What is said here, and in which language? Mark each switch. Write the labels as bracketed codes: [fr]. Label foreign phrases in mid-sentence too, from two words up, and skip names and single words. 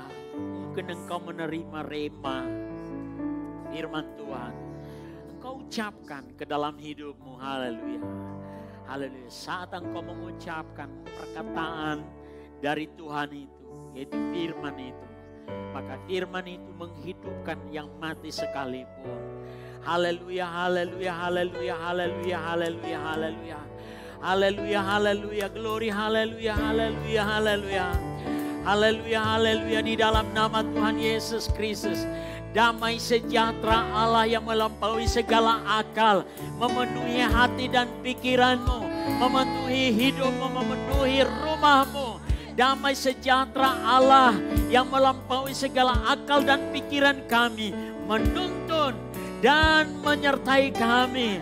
[id] Mungkin engkau menerima rema firman Tuhan. Engkau ucapkan ke dalam hidupmu. Haleluya. Haleluya. Saat engkau mengucapkan perkataan dari Tuhan itu, yaitu firman itu, maka firman itu menghidupkan yang mati sekalipun. Haleluya, haleluya, haleluya, haleluya, haleluya, haleluya. Haleluya, haleluya, glory, haleluya, haleluya, haleluya. Haleluya, haleluya, di dalam nama Tuhan Yesus Kristus. Damai sejahtera Allah yang melampaui segala akal memenuhi hati dan pikiranmu, memenuhi hidupmu, memenuhi rumahmu. Damai sejahtera Allah yang melampaui segala akal dan pikiran kami menuntun dan menyertai kami.